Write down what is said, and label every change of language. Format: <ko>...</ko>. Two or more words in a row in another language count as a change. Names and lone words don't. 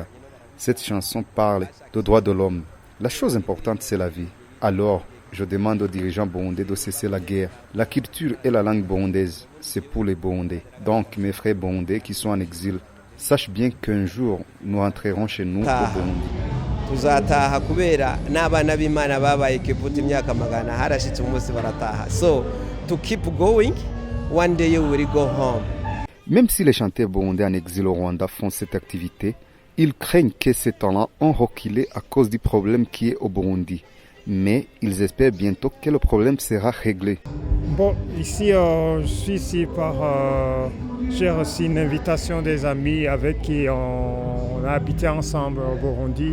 <fr>Cette chanson parle des droits de l'homme. La chose importante, c'est la vie. Alors, je demande aux dirigeants burundais de cesser la guerre. La culture et la langue burundaise, c'est pour les Burundais. Donc mes frères burundais qui sont en exil, sachent bien qu'un jour, nous rentrerons chez nous au Burundi.</fr> <rn>tuzataha kubera n'abana b'Imana babaye Kiputi imyaka magana harashitse umunsi barataha.</rn> <en>So to keep going, one day you will go home.</en> <fr>Même si les chanteurs burundais en exil au Rwanda font cette activité, ils craignent que ces talents ont reculé à cause du problème qui est au Burundi. Mais ils espèrent bientôt que le problème sera réglé. Bon, ici, je suis ici j'ai reçu une invitation des amis avec qui on a habité ensemble au Burundi.</fr>